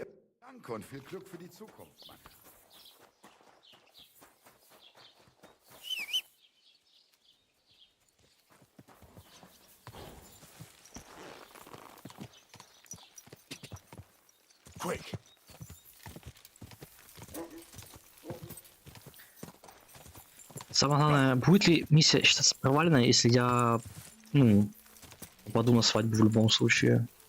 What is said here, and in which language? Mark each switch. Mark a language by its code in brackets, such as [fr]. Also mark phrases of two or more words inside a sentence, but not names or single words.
[de] Danke und viel Glück für die Zukunft, Mann. [en] Quick! [ru] Самое главное, будет ли миссия считаться провальной, если я, ну, попаду на свадьбу в любом случае?